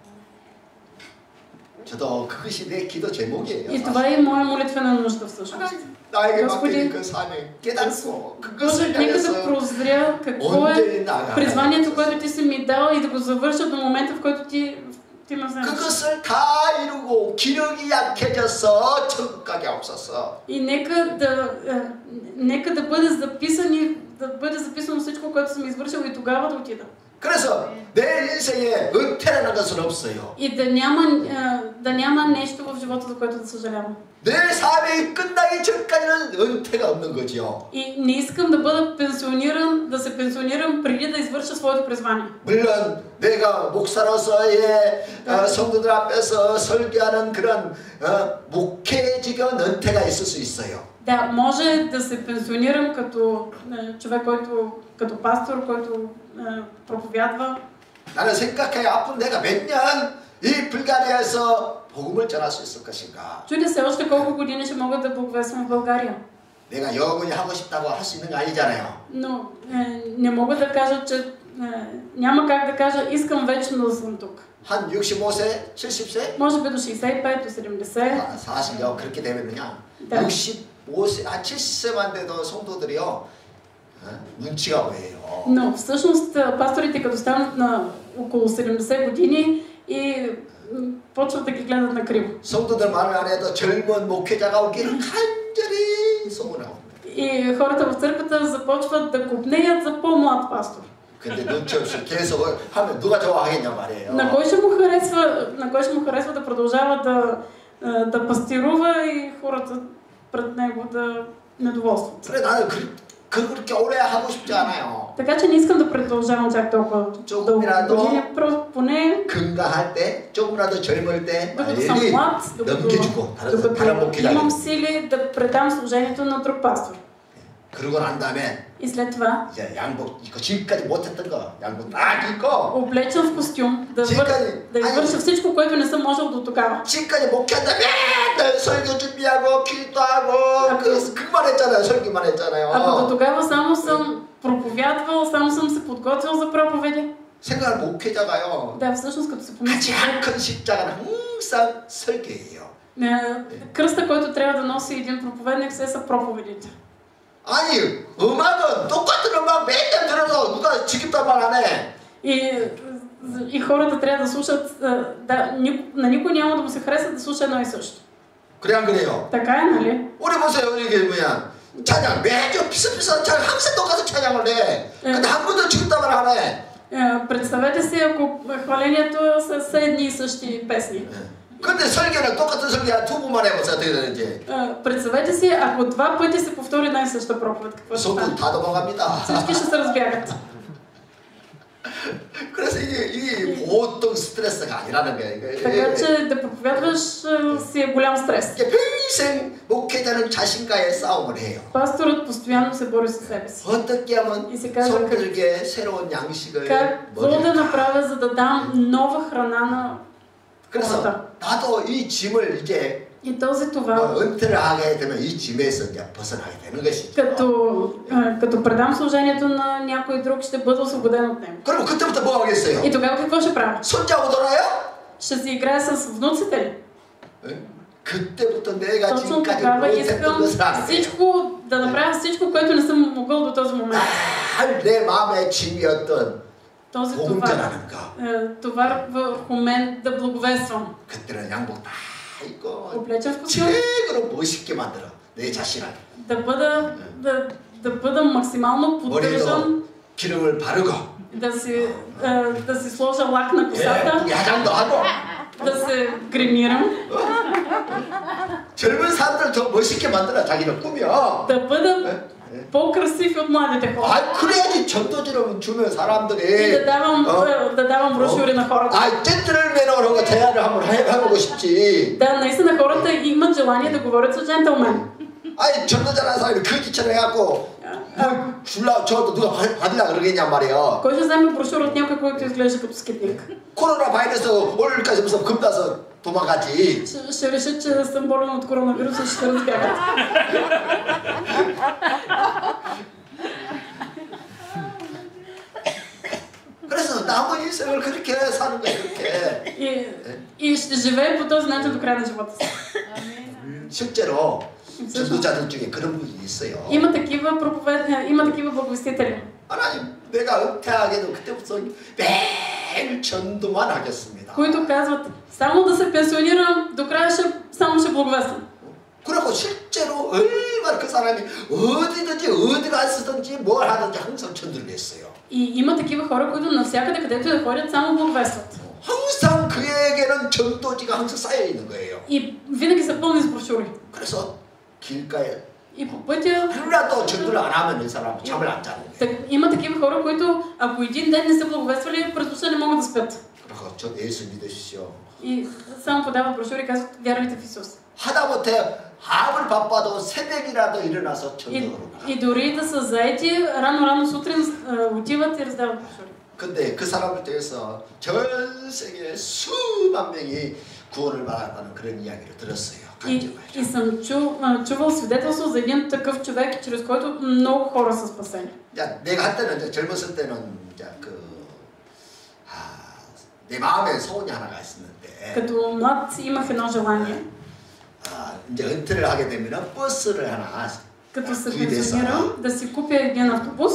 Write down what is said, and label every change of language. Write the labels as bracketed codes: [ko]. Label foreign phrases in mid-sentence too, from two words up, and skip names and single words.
[ko] 저도 그것이 내 기도 제목이에요. [bg] И това е моя молитвена нужда всъщност. [ko] 나에게 [bg] Господи, [ko] 맡긴 그 사명 깨닫고 [bg] Боже, [ko] 그것을 [bg] нека да [ko] 향해서 [bg] прозря какво [ko] 온전히 [bg] е [ko] 나아가라. [bg] призванието, което ти си ми дал и да го завърша до момента, в който ти ме вземеш. [ko] 그것을 다 이루고 기력이 약해져서 천국 가게 없었어. [bg] И нека да бъде записано всичко, което съм извършил и тогава да отида. [ko] 그래서 내 인생에 은퇴라는 것은 없어요. [bg] И да няма нещо в живота, за което да съжалявам. [ko] 내 삶이 끝나기 전까지는 은퇴가 없는 거죠. [bg] И не искам да бъда пенсиониран, да се пенсионирам преди да извърша своето призвание. [ko] 물론 내가 목사로서의 성도들 앞에서 설교하는 그런 목회직은 은퇴가 있을 수 있어요. [bg] Да, може да се пенсионирам като човек, като пастор, който проповядва. [ko] 나는 생각해 앞으로 내가 몇 년 이 불가리아에서 복음을 전할 수 있을 것인가. [bg] Чудя се още колко години ще мога да благовествам в България. [ko] 내가 영원히 하고 싶다고 할 수 있는 거 아니잖아요. [bg] Но не мога да кажа, че няма как да кажа искам вечно да съм тук. [ko] 한 65세, 70세? [bg] Може би до 65, до 70. [ko] 사실요 그렇게 되면요. 네. 65세, 70세만 돼도 성도들이요 눈치가 보여요. [bg] Но всъщност пасторите като станат на около 70 години и почват да ги гледат на криво. [ko] 성도들 말을 안 해도 젊은 목회자가 오기를 간절히 소원하고. [bg] И хората в църквата започват да копнеят за по-млад пастор. [ko] 근데 눈치 없이 계속 하면 누가 좋아하겠냐 말이에요. [bg] На кой ще му харесва да продължава да пастирува и хората пред него да недоволстват. [ko] 그래 나는 그렇게 오래 하고 싶지 않아요. [bg] Така че не искам да продължавам чак толкова дълго години, просто поне [ko] 건강할 때, 조금이라도 젊을 때 [bg] докато съм млад, [ko] 넘겨주고 다른 [bg] докато [ko] 목회자. [bg] имам сили да предам служението на друг пастор. [ko] 그러고 난 다음에 [bg] И след това [ko] 이제 양복 입고 지금까지 못했던 거 양복 딱 입고 [bg] облечен в костюм, да извърша всичко, което не съм можел до тогава. [ko] 지금까지 목회한다 맨날 설교 준비하고 기도하고 그만 했잖아요. 설교만 했잖아요. [bg] Ако до тогава само съм проповядвал, само съм се подготвил за проповеди. [ko] 생각할 목회자가요. [bg] Да, всъщност като се помисли, [ko] 가장 큰 십자가는 항상 설교예요. [bg] кръста, който трябва да носи един проповедник, са проповедите. [ko] 아니 음악은 똑같은 음악 맨날 들어도 누가 지겹단 말 안 해. [bg] И хората трябва да слушат, на никой няма да му се хареса да слуша едно и също. [ko] 그래 안 그래요? [bg] Така е, нали? [ko] 우리 보세요. 이게 뭐야? 찬양 매주 비슷비슷한 찬양 항상 똑같은 찬양을 해. 근데 한 번도 지겹단 말 안 해. [bg] Представете си, ако хвалението са едни и същи песни. [ko] 근데 설교는 똑같은 설교 두 번만 해보세요. 어떻게 되는지. [bg] Представете си, ако 2 пъти се повтори една и съща проповед, какво ще стане? [ko] 다 넘어갑니다. [bg] Всички ще се разбягат. [ko] 그래서 이게 보통 스트레스가 아니라는 거예요. [bg] Така че да проповядваш си е голям стрес. [ko] 평생 목회자는 자신과의 싸움을 해요. [bg] Пасторът постоянно се бори със себе си. [ko] 어떻게 하면 성도들에게 새로운 양식을 [bg] Какво да направя, за да дам нова храна на [ko] 그래서 [bg] хората? [ko] 나도 이 짐을 이제 [bg] И този това, [ko] 은퇴를 하게 되면 이 짐에서 이제 벗어나게 되는 것이죠. [bg] като предам служението на някой друг, ще бъда освободен от него. [ko] 그럼 그때부터 뭐 하겠어요? [bg] И тогава какво ще правя? [ko] 손자고 돌아요? [bg] Ще си играя с внуците ли? [ko] 그때부터 내가 [bg] Точно [ko] 지금까지 [bg] тогава [ko] 못했던 [bg] искам [ko] 것을 하는 [bg] всичко, да направя всичко, което не съм могъл до този момент. [ko] 내 마음의 짐이었던 [bg] Този [ko] 복음 전하는 거. [bg] товар върху мен да благовествам. [ko] 그때는 양복 다 입고 [bg] Облечен в костюм, [ko] 최고로 멋있게 만들어 내 자신을. [bg] да бъда максимално поддържан, [ko] 머리도 기름을 바르고 [bg] да си сложа лак на косата, [ko] 야장도 하고 [bg] да се гримирам, [ko] 젊은 사람들 더 멋있게 만들어 자기를 꾸며. [bg] по-красив от младите хора. [ko] 아, 그래야지 전도지를 주면 [bg] И [ko] 사람들이 [bg] да давам брошури на хората. [ko] 아, 젠틀맨으로 거 대화를 한번 해보고 싶지. [bg] Да, наистина хората имат желание да говорят с джентълмен. [ko] 아니 전도자라는 사람이 거지처럼 해갖고 뭐 줄라 저도 누가 받으려 그러겠냔 말이야. [bg] Кой ще вземе брошура от някой, който изглежда като скитник? [ko] 코로나 바이러스 오늘까지 무슨 겁나서 도망가지. [bg] Ще решат, че съм болен от коронавируса и ще разбягат. [ko] 그래서 남은 인생을 그렇게 사는 거야, 그렇게. [bg] И ще живее по този начин до края на живота си. [ko] 실제로 전도자들 중에 그런 분이 있어요. [bg] Има такива благовестители. [ko] 하나님, 내가 은퇴하게도 그때부터 매일 전도만 하겠습니다. [bg] Които казват, само да се пенсионирам, до края само ще благовествам. [ko] 그리고 실제로 얼마나 그 사람이 어디든지 어디 갔든지 뭘 하든지 항상 전도를 했어요. [bg] И има такива хора, които навсякъде, където да ходят, само благовестват. [ko] 항상 그에게는 전도지가 항상 쌓여 있는 거예요. [bg] И винаги са пълни с брошури. [ko] 그래서 길가에 [bg] И по пътя [ko] 하루라도 전도를 안 하면 이 사람 잠을 안 자는 거예요. [bg] има такива хора, които ако един ден не са благовествали, през нощта не могат да спят. [ko] 그래서 저 예수 믿으십시오. [bg] И само подават брошури и казват, вярвайте в Исус. [ko] 하다못해 아무리 바빠도 새벽이라도 일어나서 전도를 가. [bg] И дори да са заети, рано сутрин отиват и раздават брошури. [ko] 근데 그 사람을 통해서 전 세계 수만 명이 구원을 받았다는 그런 이야기를 들었어요. [bg] И съм чувал свидетелство за един такъв човек, чрез който много хора са спасени. [ko] 내가 한때는 이제 젊었을 때는 이제 내 마음에 소원이 하나가 있었는데. [bg] Като млад имах едно желание. [ko] 이제 은퇴를 하게 되면 버스를 하나. [bg] Като се пенсионирам, да си купя един автобус.